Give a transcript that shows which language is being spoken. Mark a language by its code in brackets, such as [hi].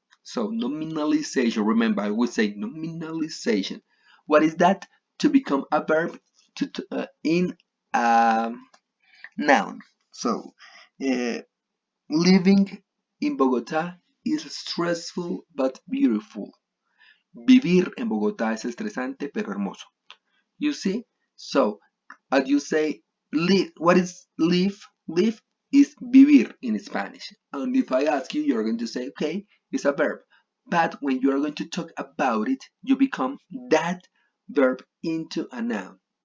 [en] So nominalization, remember I would say nominalization. What is that? To become a verb in a noun. So living in Bogotá is stressful but beautiful. [es] Vivir en Bogotá es estresante pero hermoso. [en] You see? So as you say, live, what is live? Live is vivir in Spanish. And if I ask you, you're going to say, okay, it's a verb. But when you're going to talk about it, you become that verb into a noun.